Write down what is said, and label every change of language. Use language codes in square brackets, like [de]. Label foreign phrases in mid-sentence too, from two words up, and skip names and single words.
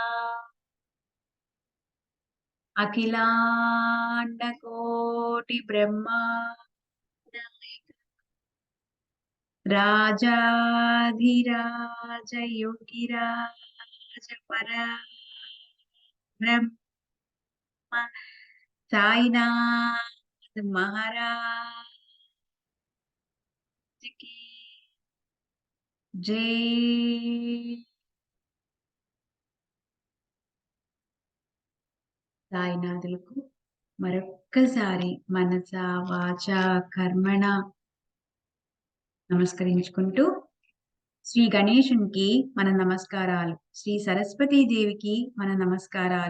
[hi] अखिलांड कोटि ब्रह्मांड राजाधिराज योगिराज परब्रह्म साईनाथ महाराज की जय। [te] సాయినాథులకు మరొక్కసారి మనస వాచ కర్మణ నమస్కరించుకుంటూ శ్రీ గణేశునికి మన నమస్కారాలు, శ్రీ సరస్వతీ దేవికి మన నమస్కారాలు,